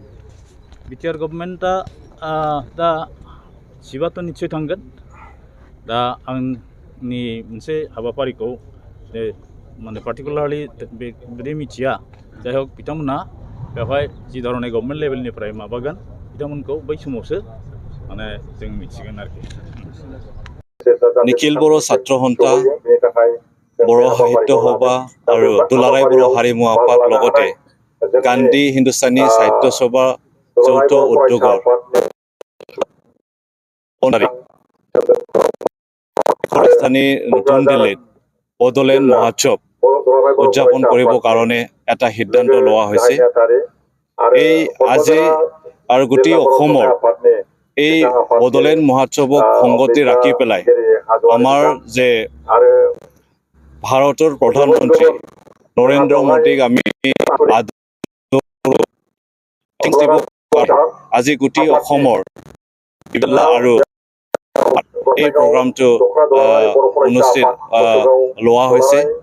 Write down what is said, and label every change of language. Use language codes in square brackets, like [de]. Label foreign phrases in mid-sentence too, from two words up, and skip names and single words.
[brx] बिटिआर गभर्नमेन्टआ दा सिबाथ' निस्सय थांगोन दा आंनि मोनसे हाबाफारिखौ माने पार्टिकुलारलि बिदि मिथिया जाय हक बिथांमोना बेवहाय जि धरनै गभर्नमेन्ट लेभेलनिफ्राय माबागोन बिथांमोनखौ बै समावसो माने जों मिथिगोन आरोखि। [as] निखिल बर' छात्र सन्था बर' साहित्य सभा और दुलाराय बर' हारिमु आफाद लगते गान्धी हिन्दुस्तानी साहित्य सभा যৌথ উদ্যোগৰ ৰাজধানী নতুন দিল্লীত বড়োলেণ্ড মহোৎসৱ উদযাপন কৰিবৰ কাৰণে এটা সিদ্ধান্ত লোৱা হৈছে। এই আজি আৰু গোটেই অসমৰ এই বড়োলেণ্ড মহোৎসৱক সংগতি ৰাখি পেলাই আমাৰ যে ভাৰতৰ প্ৰধানমন্ত্ৰী নৰেন্দ্ৰ মোদীক আমি আজি গোটেই অসমৰ আৰু এই প্ৰগ্ৰামটো অনুষ্ঠিত লোৱা হৈছে।